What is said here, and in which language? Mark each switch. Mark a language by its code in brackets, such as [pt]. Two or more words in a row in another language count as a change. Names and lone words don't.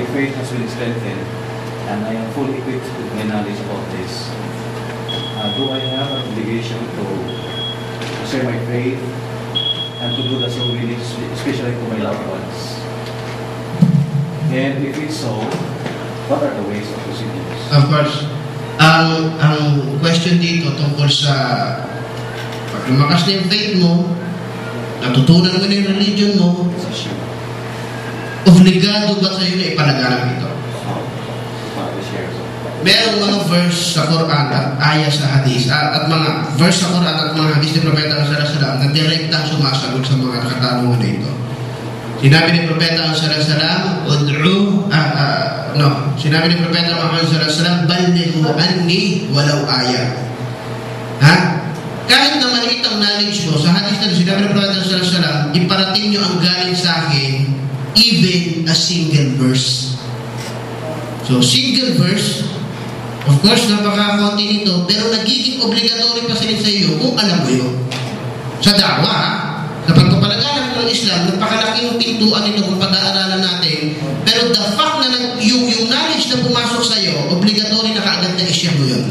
[en] faith has been strengthened and I am fully equipped with my knowledge about this, do I have an obligation to share my faith and to do the same really, especially to my loved ones? And if it's so, what are the ways of proceeding this? Of course, [tl] ang question dito tungkol sa pag lumakas na yung faith mo, natutunan mo na yung religion mo, obligado ba sa'yo na ipalaganap ito? Merong mga verse sa Quran at ayah sa hadis at mga verse sa Quran at mga hadis ni Propeta [ar] sallallahu alaihi wasallam [tl] na direktang sumasagot sa mga katanungan na ito. Sinabi ni Propeta [ar] sallallahu alaihi wasallam, [tl] sinabi ni Propeta Muhammad [ar] sallallahu alaihi wasallam, ballighu anni walau ayah. [tl] Ha? Kahit na maliit ang knowledge mo, sa hadis na sinabi ng Prophet [ar] sallallahu alaihi wasallam, [tl] iparating nyo ang galing sa akin, [en] even a single verse. So, single verse, of course, [tl] napaka-konti nito, pero nagiging obligatory pa sila sa iyo kung alam mo yun. Sa dawa, sa pagpapalaganap ng Islam, napakalaking pintuan nito kung pag-aaralan natin, pero [en] the fact [tl] na yung knowledge na pumasok sa iyo, obligatory na kaagad na i-share mo yun.